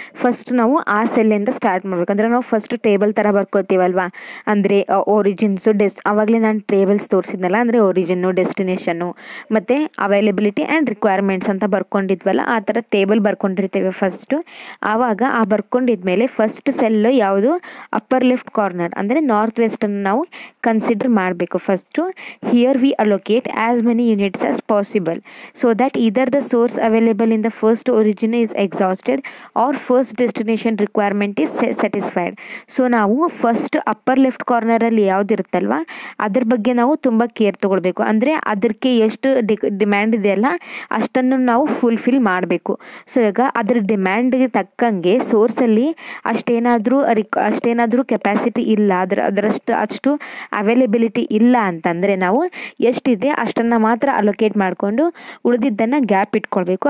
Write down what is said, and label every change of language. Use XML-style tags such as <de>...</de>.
<kn>First ನಾವು ಆ ಸೆಲ್ಲಿಂದ start ಮಾಡಬೇಕು. ಅಂದರೆ ನಾವು ಫಸ್ಟ್ ಟೇಬಲ್ ಥರ ಬರ್ಕೋತೀವಲ್ವಾ, ಅಂದರೆ ಒರಿಜಿನ್ಸು ಆವಾಗಲೇ ನಾನು ಟೇಬಲ್ಸ್ ತೋರಿಸಿದ್ನಲ್ಲ, ಅಂದರೆ ಒರಿಜಿನ್ನು, ಡೆಸ್ಟಿನೇಷನ್ನು ಮತ್ತು ಅವೈಲಬಿಲಿಟಿ ಆ್ಯಂಡ್ ರಿಕ್ವೈರ್ಮೆಂಟ್ಸ್ ಅಂತ ಬರ್ಕೊಂಡಿದ್ವಲ್ಲ, ಆ ಥರ ಟೇಬಲ್ ಬರ್ಕೊಂಡಿರ್ತೇವೆ ಫಸ್ಟು. ಆವಾಗ ಆ ಬರ್ಕೊಂಡಿದ್ಮೇಲೆ ಫಸ್ಟ್ ಸೆಲ್ ಯಾವುದು? ಅಪ್ಪರ್ ಲೆಫ್ಟ್ ಕಾರ್ನರ್ ಅಂದರೆ ನಾರ್ತ್ ವೆಸ್ಟನ್ನು ನಾವು ಕನ್ಸಿಡರ್ ಮಾಡಬೇಕು first.</kn> <en>Here we allocate as many units as possible so that either the source available in the first origin is exhausted or first destination requirement is satisfied.</en> <kn>So ನಾವು first upper left ಕಾರ್ನರಲ್ಲಿ ಯಾವುದಿರುತ್ತಲ್ವ ಅದ್ರ ಬಗ್ಗೆ ನಾವು ತುಂಬ care ತೊಗೊಳ್ಬೇಕು. ಅಂದರೆ ಅದಕ್ಕೆ ಎಷ್ಟು demand ಇದೆಯಲ್ಲ ಅಷ್ಟನ್ನು ನಾವು ಫುಲ್ಫಿಲ್ ಮಾಡಬೇಕು. ಸೊ ಈಗ ಅದ್ರ ಡಿಮ್ಯಾಂಡ್ಗೆ ತಕ್ಕಂಗೆ ಸೋರ್ಸಲ್ಲಿ ಅಷ್ಟೇನಾದರೂ ಕೆಪಾಸಿಟಿ ಇಲ್ಲ, ಅಷ್ಟು ಅವೈಲೇಬಿಲಿಟಿ ಇಲ್ಲ ಅಂತಂದರೆ ನಾವು ಎಷ್ಟಿದೆ ಅಷ್ಟನ್ನು ಮಾತ್ರ ಅಲೋಕೇಟ್ ಮಾಡಿಕೊಂಡು ಉಳಿದಿದ್ದನ್ನು ಗ್ಯಾಪ್ ಇಟ್ಕೊಳ್ಬೇಕು.</kn>